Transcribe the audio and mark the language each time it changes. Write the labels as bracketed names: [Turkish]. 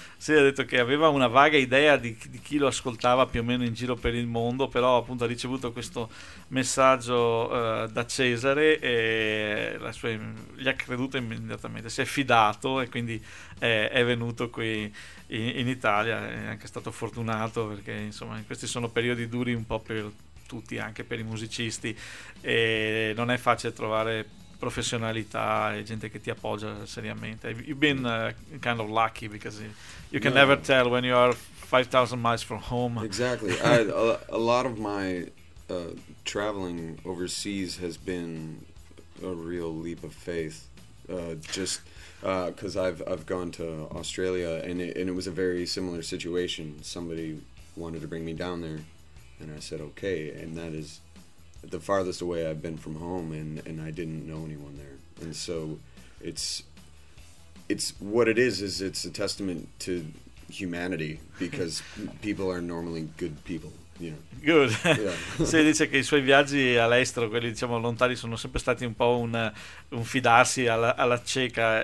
[Italian] Sì, ha detto che aveva una vaga idea di chi lo ascoltava più o meno in giro per il mondo, però appunto ha ricevuto questo messaggio da Cesare e gli ha creduto immediatamente, si è fidato e quindi è venuto qui in Italia. È anche stato fortunato, perché insomma questi sono periodi duri un po' per tutti, anche per i musicisti, e non è facile trovare professionalità e gente che ti appoggia seriamente. [English] You've been kind of lucky, because you can never tell when you are 5,000 miles from home. Exactly. a lot of my traveling overseas has been a real leap of faith, just because I've gone to Australia, and it was a very similar situation. Somebody wanted to bring me down there, and I said okay, and that is the farthest away I've been from home, and I didn't know anyone there. And so it's what it is it's a testament to humanity, because people are normally good people. Yeah. Good. Yeah. [Italian] Sì, dice che i suoi viaggi all'estero, quelli diciamo lontani, sono sempre stati un po' un fidarsi alla cieca.